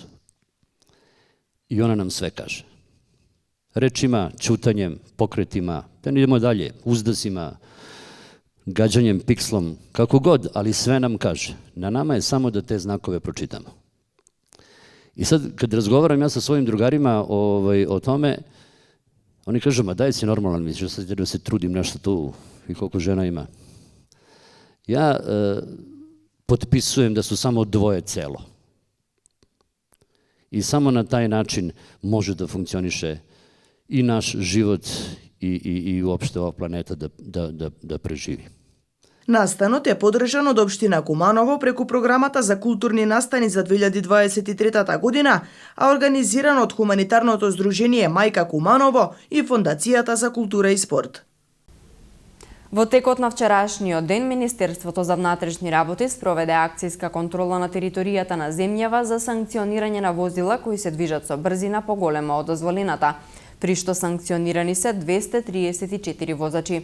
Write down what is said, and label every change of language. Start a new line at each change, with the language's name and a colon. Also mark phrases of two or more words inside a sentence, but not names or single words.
Serbian: И она нам све каже. Речима, чутањем, покретима, да не идемо далje, уздасима, гаđањем пикслом, како год, али све нам каже. На нама е само да те знакове прочитамо. И sad, kad razgovaram ja sa svojim drugarima o tome, oni kažu, ma daj si normalan, misliš da se trudim nešto tu i koliko žena ima. Ja potpisujem da su samo dvoje celo. I samo na taj način može da funkcioniše i naš život i uopšte ova planeta da preživi.
Macedonian: Настанот е подржан од општина Куманово преку програмата за културни настани за 2023 година, а организиран од хуманитарното здружение Мајка Куманово и Фондацијата за култура и спорт. Во текот на вчерашниот ден, Министерството за внатрешни работи спроведе акцијска контрола на територијата на земјава за санкционирање на возила кои се движат со брзина поголема од дозволената, при што санкционирани се 234 возачи.